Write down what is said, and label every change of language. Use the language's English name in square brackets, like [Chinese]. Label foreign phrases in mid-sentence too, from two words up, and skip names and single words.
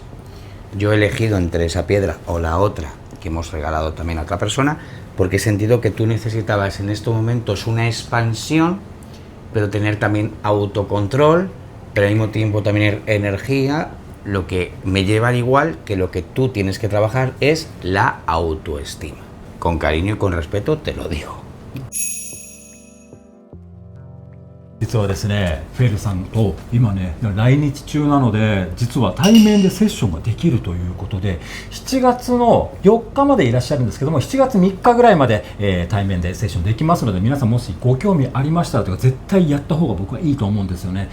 [Spanish] Yo he elegido entre esa piedra o la otra que hemos regalado también a otra persona porque he sentido que tú necesitabas en estos momentos una expansión, pero tener también autocontrol, pero al mismo tiempo también energía. Lo que me lleva al igual que lo que tú tienes que trabajar es la autoestima. Con cariño y con respeto te lo digo. [Japanese] 実はですね、フェルさんと今ね来日中なので、実は対面でセッションができるということで、7月の4日までいらっしゃるんですけども、7月3日ぐらいまで、対面でセッションできますので、皆さんもしご興味ありましたらとか絶対やった方が僕はいいと思うんですよね。